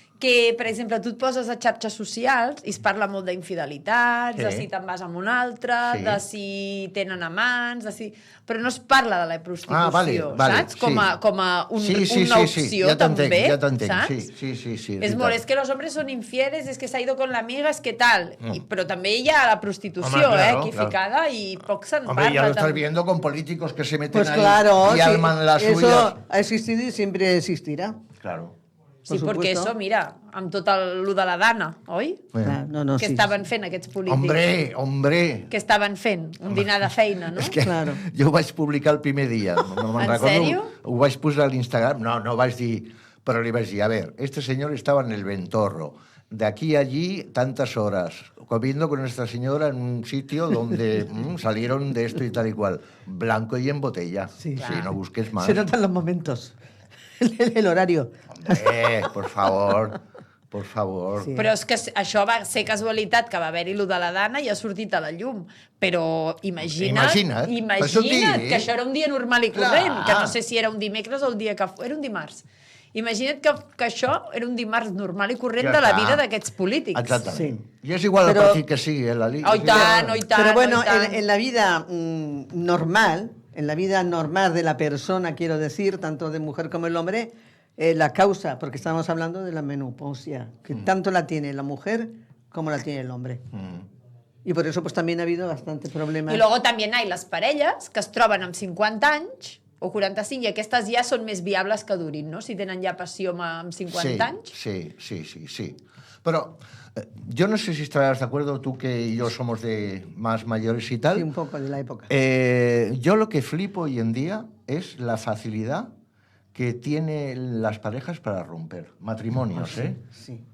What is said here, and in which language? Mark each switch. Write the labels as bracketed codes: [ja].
[ca] Que, per exemple, tu et poses a xarxes socials i es parla molt d'infidelitats, de si te'n vas amb un altre, de si tenen amants, de si... però no es parla de la prostitució, saps? Com a una opció, també, ja t'entenc, saps? sí. És molt, és que los hombres son infieles, és que s'ha ido con la amiga, és que tal. Però també hi ha la prostitució, aquí ficada, i poc se'n parla. [es] Hombre, ya lo estás viendo con políticos que se meten Pues ahí claro, y arman las suyas. eso ha existido y siempre existirá. Claro. [ca] Sí, perquè això, mira, amb tot lo de la Dana, oi? No, Que estaven fent aquests polítics. [es] Hombre. [ca] Que estaven fent un dinar de feina, no? És que [es] Claro. [ca] jo ho vaig publicar el primer dia. No me'n [es] ¿En [ca] recordo. [es] serio? [ca] Ho vaig posar a l'Instagram. No vaig dir... Però li vaig dir, a ver, este señor estaba en el Ventorro. [es] De aquí a allí, tantas horas. Comiendo con esta señora en un sitio donde salieron de esto y tal y cual. Blanco y en botella. Sí. No busques más. Se notan los momentos. El horario. Hombre, por favor. Sí. [ca] Però és que això va ser casualitat, que va haver-hi lo de la Dana i ha sortit a la llum. Però imagina't que això era un dia normal i corrent, que no sé si era un dimecres o el dia que... Era un dimarts. Imagina't que això era un dimarts normal i corrent de la vida d'aquests polítics. Exactament. I és igual el partit que sigui, Lali. Oh, i tant. [es] Pero bueno, en la vida normal, en la vida normal de la persona, quiero decir, tanto de mujer como el hombre, la causa, porque estamos hablando de la menopausia, que tanto la tiene la mujer como la tiene el hombre. Y por eso pues también ha habido bastantes problemas. [ca] I luego també hi ha les parelles que es troben amb 50 anys o 45, i aquestes ja són més viables que durin, no? Si tenen ja passió amb 50 anys. Sí. [es] Pero yo no sé si estarás de acuerdo, tú que yo somos de más mayores y tal. Sí, un poco de la época. Yo lo que flipo hoy en día es la facilidad que tienen las parejas para romper. Matrimonios, ¿eh? Sí.